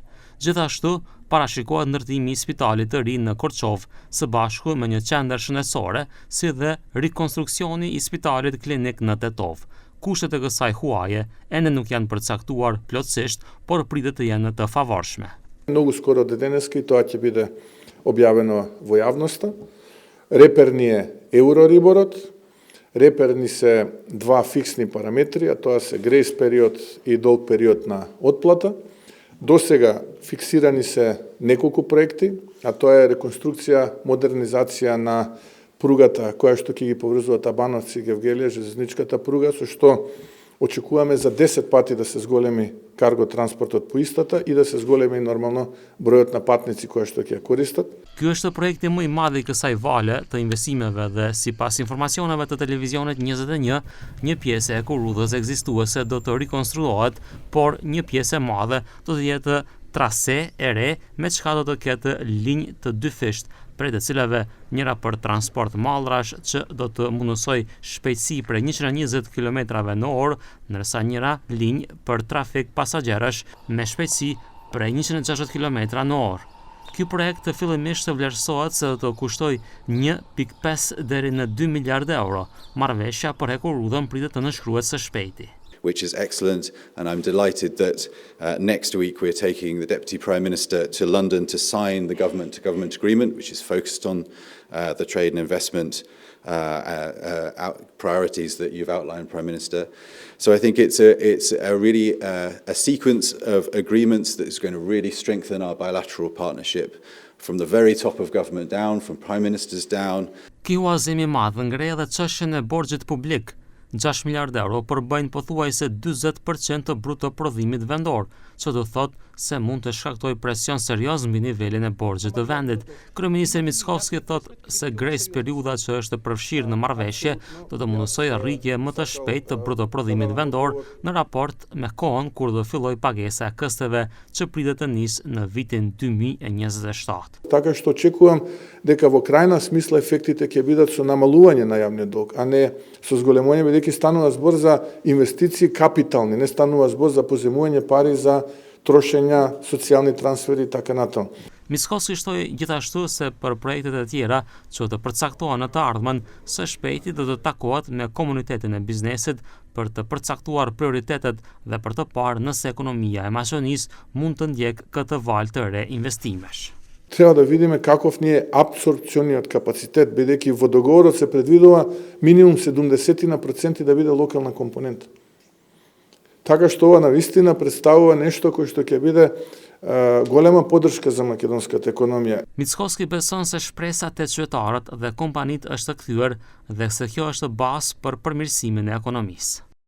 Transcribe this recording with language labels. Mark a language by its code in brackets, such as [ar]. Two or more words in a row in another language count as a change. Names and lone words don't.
[sq] Gjithashtu, parashikohet ndërtimi i spitalit të ri në Korçov, së bashku me një qendër shëndetësore, si dhe rikonstruksioni i spitalit klinik në Tetov. Kushtet e kësaj huaje ende nuk janë përcaktuar plotësisht, por pritet të jenë të favorshme. [mk] Много скоро до денеска и тоа ќе биде објавено во јавноста. Реперни е Euroribor, реперни се два фиксни параметри, а тоа се грейс период и долг период на отплата. До сега фиксирани се неколку проекти, а тоа е реконструкција, модернизација на пругата која што ќе ги поврзува Табановци и Гевгелија, железничката пруга, со што очекуваме за 10 пати да се зголеми карго транспортот по истата и да се зголеми нормално бројот на патници кои што ќе ја користат. [sq] Ky është projekti më i madh i kësaj vale të investimeve dhe sipas informacioneve të televizionit 21, një pjesë e kurudhës ekzistuese do të rikonstruohet, por një pjesë e madhe do të jetë trase e re me çka do të ketë linjë të dyfisht, prej të cilave njëra për transport mallrash që do të mundësoj shpejtësi prej 120 km/h, ndërsa njëra linjë për trafik pasagerësh me shpejtësi prej 160 km/h. Ky projekt fillimisht vlerësohet se do të kushtoj 1.5 deri në 2 miliardë euro. Marrëveshja për hekurudhën pritet të nënshkruhet së shpejti. [en] Which is excellent, and I'm delighted that next week we're taking the Deputy Prime Minister to London to sign the government-to-government agreement, which is focused on the trade and investment priorities that you've outlined, Prime Minister. So I think it's a really a sequence of agreements that is going to really strengthen our bilateral partnership from the very top of government down, from Prime Ministers down. [sq] Ky huazim i madh ngre edhe çështjen e borxhit publik. 6 miliardë euro përbëjnë pothuajse 40% të bruto prodhimit vendor, që do thotë se mund të shkaktoj presion serioz mbi nivelin e borxhit të vendit. Kryeministri Mickovski thotë se grace periudha që është përfshirë në marrëveshje do të mundësojë rritje më të shpejtë të bruto prodhimit vendor në raport me kohën kur do filloj pagesa e kësteve që pritet të nisë në vitin 2027. [mk] Така што очекувам дека во крајна смисла ефектите ќе бидат со намалување на јавниот долг, а не со зголемување, бидејќи станува збор за инвестиции капитални, не станува збор за поземување пари за трошења, социјални трансфери и така натаму. [sq] Mickovski shtoi gjithashtu se për projektet e tjera që të përcaktohen në të ardhmen, së shpejti do të takohet me komunitetin e biznesit për të përcaktuar prioritetet dhe për të parë nëse ekonomia e Maqedonisë mund të ndjek këtë valë të re investimesh. [mk] Треба да видиме каков ни е апсорпциониот капацитет, бидејќи во договорот се предвидува минимум 70% да биде локална компонента. Така што ова навистина представува нешто кој што ќе биде голема поддршка за македонската економија. [sq] Mickovski beson se shpresat e qytetarët dhe kompanitë është kthyer dhe se kjo është bazë për përmirësimin e ekonomisë.